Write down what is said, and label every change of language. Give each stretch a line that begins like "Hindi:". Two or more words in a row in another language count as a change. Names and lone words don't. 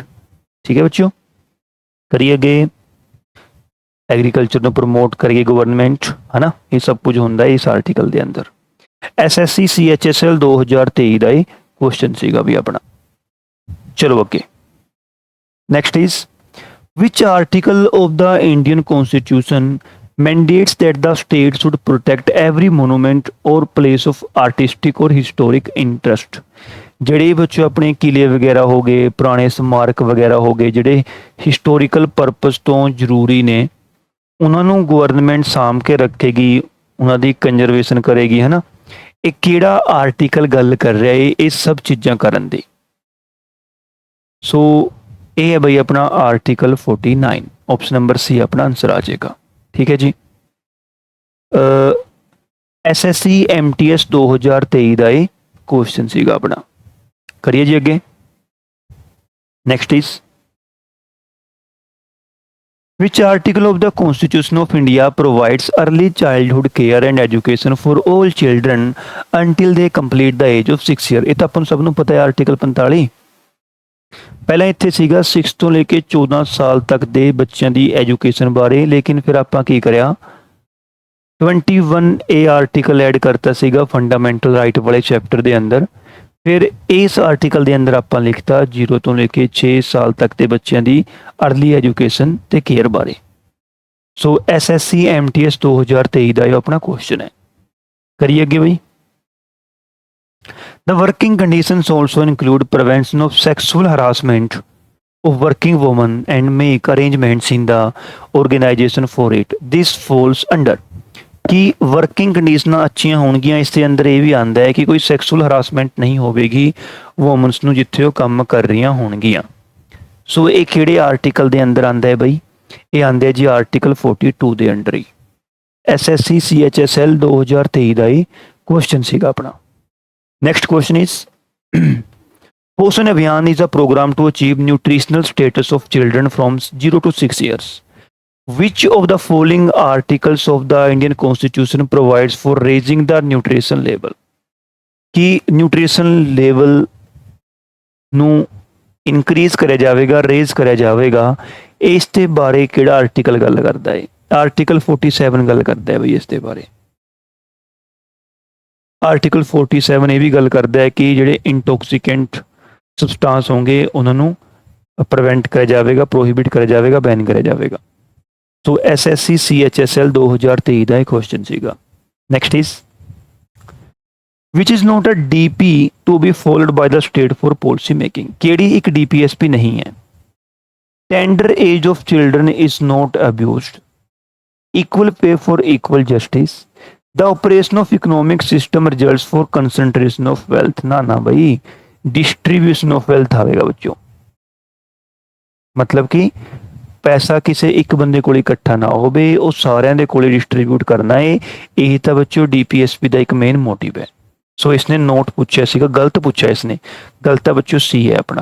Punjabi: ਠੀਕ ਹੈ ਬੱਚਿਓ, ਕਰੀਏ ਅੱਗੇ। ਐਗਰੀਕਲਚਰ ਨੂੰ ਪ੍ਰਮੋਟ ਕਰੀਏ ਗਵਰਨਮੈਂਟ, ਹੈ ਨਾ, ਇਹ ਸਭ ਕੁਝ ਹੁੰਦਾ ਹੈ ਇਸ ਆਰਟੀਕਲ ਦੇ ਅੰਦਰ। SSC CHSL 2023 ਦਾ ਇਹ ਕੁਐਸਚਨ ਸੀਗਾ ਵੀ ਆਪਣਾ। ਚਲੋ ਅੱਗੇ।
English: Next is which article of the Indian Constitution mandates that the state should protect every monument or place of artistic or historic interest?
Punjabi: ਜਿਹੜੇ ਬੱਚੇ ਆਪਣੇ ਕਿਲੇ ਵਗੈਰਾ ਹੋ ਗਏ, ਪੁਰਾਣੇ ਸਮਾਰਕ ਵਗੈਰਾ ਹੋ ਗਏ ਜਿਹੜੇ
English: historical purpose
Punjabi: ਤੋਂ ਜ਼ਰੂਰੀ ਨੇ, ਉਹਨਾਂ ਨੂੰ ਗਵਰਨਮੈਂਟ ਸਾਂਭ ਕੇ ਰੱਖੇਗੀ, ਉਹਨਾਂ ਦੀ ਕੰਜ਼ਰਵੇਸ਼ਨ ਕਰੇਗੀ, ਹੈ ਨਾ। ਇਹ ਕਿਹੜਾ ਆਰਟੀਕਲ ਗੱਲ ਕਰ ਰਿਹਾ ਹੈ ਇਹ ਸਭ ਚੀਜ਼ਾਂ ਕਰਨ ਦੀ? ਸੋ ਇਹ ਹੈ ਬਈ ਆਪਣਾ ਆਰਟੀਕਲ 49।
English: option number C
Punjabi: ਆਪਣਾ ਆਨਸਰ ਆ ਜਾਏਗਾ। ਠੀਕ ਹੈ ਜੀ। SSC MTS 2023 ਦਾ ਇਹ ਕੁਐਸਚਨ ਸੀਗਾ ਆਪਣਾ। ਕਰੀਏ ਜੀ ਅੱਗੇ।
English: Next is which article of the Constitution of India provides early childhood care and education for all children until they complete the age of 6 year।
Punjabi: ਇਹ ਤਾਂ ਆਪਾਂ ਨੂੰ ਸਭ ਨੂੰ ਪਤਾ ਹੈ ਆਰਟੀਕਲ 45। ਪਹਿਲਾਂ ਇੱਥੇ ਸੀਗਾ 6 ਤੋਂ ਲੈ ਕੇ 14 ਸਾਲ ਤੱਕ ਦੇ ਬੱਚਿਆਂ ਦੀ ਐਜੂਕੇਸ਼ਨ ਬਾਰੇ, ਲੇਕਿਨ ਫਿਰ ਆਪਾਂ ਕੀ ਕਰਿਆ 21A
English: article add
Punjabi: ਕਰਤਾ ਸੀਗਾ
English: fundamental right
Punjabi: ਵਾਲੇ ਚੈਪਟਰ ਦੇ ਅੰਦਰ। ਫਿਰ ਇਸ ਆਰਟੀਕਲ ਦੇ ਅੰਦਰ ਆਪਾਂ ਲਿਖਤਾ 0 ਤੋਂ ਲੈ ਕੇ 6 ਸਾਲ ਤੱਕ ਦੇ ਬੱਚਿਆਂ ਦੀ
English: early education
Punjabi: ਤੇ ਕੇਅਰ ਬਾਰੇ। ਸੋ SSC MTS 2023 ਦਾ ਇਹ ਆਪਣਾ ਕੁਐਸਚਨ ਹੈ। ਕਰੀਏ ਅੱਗੇ ਬਈ।
English: The working conditions also include prevention of sexual harassment of working women and make arrangements in the organization for it। This falls under
Punjabi: ਕਿ
English: working conditions
Punjabi: ਅੱਛੀਆਂ ਹੋਣਗੀਆਂ। ਇਸ ਦੇ ਅੰਦਰ ਇਹ ਵੀ ਆਉਂਦਾ ਹੈ ਕਿ ਕੋਈ
English: sexual harassment
Punjabi: ਨਹੀਂ ਹੋਵੇਗੀ ਵੂਮਨਸ ਨੂੰ ਜਿੱਥੇ ਉਹ ਕੰਮ ਕਰ ਰਹੀਆਂ ਹੋਣਗੀਆਂ। ਸੋ ਇਹ ਕਿਹੜੇ ਆਰਟੀਕਲ ਦੇ ਅੰਦਰ ਆਉਂਦਾ ਹੈ ਬਈ? ਇਹ ਆਉਂਦਾ ਹੈ ਜੀ ਆਰਟੀਕਲ 42 ਦੇ ਅੰਡਰ ਹੀ। SSC CHSL 2023 ਦਾ ਹੀ ਕੁਐਸਚਨ ਸੀਗਾ ਆਪਣਾ।
English: Next question is Poshan Abhiyan is a program to achieve nutritional status of children from 0 to 6 years। Which of the following articles of the Indian Constitution provides for raising the nutrition level?
Punjabi: कि
English: nutrition level
Punjabi: ਨੂੰ increase ਕਰਿਆ ਜਾਵੇਗਾ, raise ਕਰਿਆ ਜਾਵੇਗਾ, ਇਸ ਦੇ ਬਾਰੇ ਕਿਹੜਾ ਆਰਟੀਕਲ ਗੱਲ ਕਰਦਾ ਹੈ? ਆਰਟੀਕਲ 47 ਗੱਲ ਕਰਦਾ ਹੈ ਬਈ ਇਸ ਦੇ ਬਾਰੇ। ਆਰਟੀਕਲ 47 ਇਹ ਵੀ ਗੱਲ ਕਰਦਾ ਹੈ ਕਿ ਜਿਹੜੇ
English: intoxicant substance
Punjabi: ਹੋਣਗੇ ਉਹਨਾਂ ਨੂੰ ਪ੍ਰੀਵੈਂਟ ਕਰਿਆ ਜਾਵੇਗਾ, ਪ੍ਰੋਹਿਬਿਟ ਕਰਿਆ ਜਾਵੇਗਾ, ਬੈਨ ਕਰਿਆ ਜਾਵੇਗਾ। ਸੋ SSC CHSL 2023 ਦਾ ਇਹ ਕੁਐਸਚਨ ਸੀਗਾ।
English: Next is which is not a DP to be followed by the state for policy making।
Punjabi: ਕਿਹੜੀ ਇੱਕ DPSP ਨਹੀਂ ਹੈ?
English: Tender age of children is not abused, equal pay for equal justice, the operation of economic system results for concentration of wealth।
Punjabi: ਨਾ ਬਈ
English: distribution of wealth
Punjabi: ਆਵੇਗਾ ਬੱਚੋਂ। ਮਤਲਬ ਕਿ ਪੈਸਾ ਕਿਸੇ ਇੱਕ ਬੰਦੇ ਕੋਲ ਇਕੱਠਾ ਨਾ ਹੋਵੇ, ਉਹ ਸਾਰਿਆਂ ਦੇ ਕੋਲ ਡਿਸਟਰੀਬਿਊਟ ਕਰਨਾ ਹੈ। ਇਹ ਤਾਂ ਬੱਚੋ DPSP ਦਾ ਇੱਕ
English: main motive
Punjabi: ਹੈ। ਸੋ ਇਸਨੇ ਨੋਟ ਪੁੱਛਿਆ ਸੀਗਾ, ਗਲਤ ਪੁੱਛਿਆ ਇਸਨੇ, ਗਲਤ ਤਾਂ ਬੱਚੋ C ਹੈ ਆਪਣਾ।